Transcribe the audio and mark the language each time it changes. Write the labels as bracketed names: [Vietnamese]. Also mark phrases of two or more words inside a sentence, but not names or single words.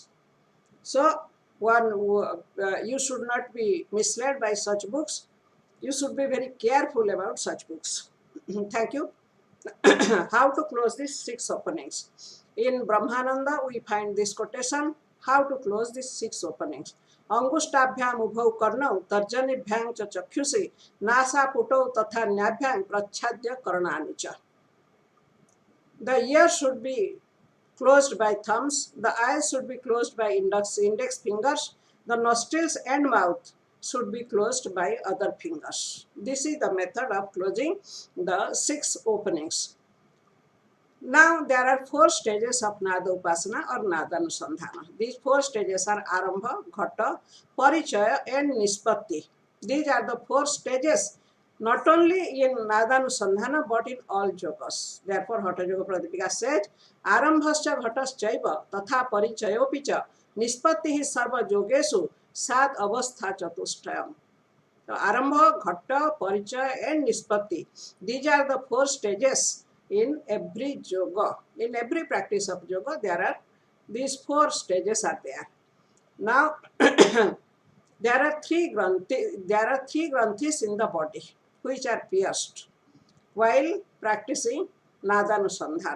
[English] So you should not be misled by such books. You should be very careful about such books. Thank you. How to close these 6 openings? In Brahmananda we find this quotation. How to close these 6 openings? [Sanskrit] अङ्गुष्ठाभ्याम् उभौ कर्णौ तर्जनीभ्यां च चक्षुषी नासा पुटौ तथा न्याभ्याम् प्रच्छाद्य करणानि च. [English] The ear should be closed by thumbs, the eyes should be closed by index fingers, the nostrils and mouth should be closed by other fingers. This is the method of closing the 6 openings. Now there are 4 stages of Nada Upasana or Nadanusandhana. These 4 stages are Arambha, Ghata, Parichaya and Nispati. These are the 4 stages not only in Nadanusandhana but in all yogas. Therefore, [Sanskrit] Hatha Yoga Pradipika says, आरम्भश्च घटश्चैव तथा परिचयोऽपि च निष्पत्तिः सर्व योगेषु स्याद् अवस्था चतुष्टयम्. [English] So, Arambha, Ghatta, Parichaya and Nispati. These are the 4 stages in every yoga. In every practice of yoga, there are these 4 stages are there. Now, there are three granthis in the body which are pierced while practicing Nadanusandhana.